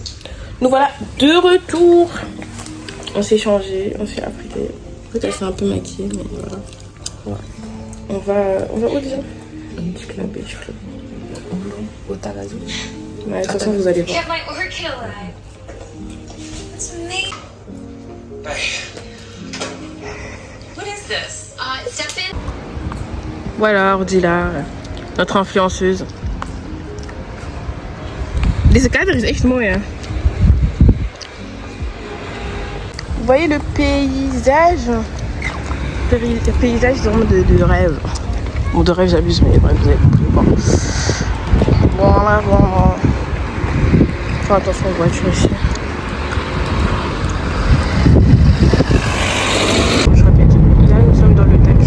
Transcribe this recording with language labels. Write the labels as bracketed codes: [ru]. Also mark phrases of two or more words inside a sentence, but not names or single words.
[fr] Nous voilà de retour. On s'est changé, on s'est apprêté. Peut-être elle s'est un peu maquillée, mais voilà. On va où déjà? Beach Club. Au Tarazu. Ouais, de toute façon, vous allez voir. [en] Get my orchid alive. That's amazing. What is this? Step in. [fr] Voilà, Ordila, notre influenceuse. [nl] Deze kader is echt mooi, hè. [fr] Vous voyez le paysage? Le paysage vraiment de rêve. Bon, de rêve, j'abuse, mais bref, vous avez compris. Bon. Voilà, vraiment. Faut attention aux voitures ici. Je répète, là, nous sommes dans le taxi.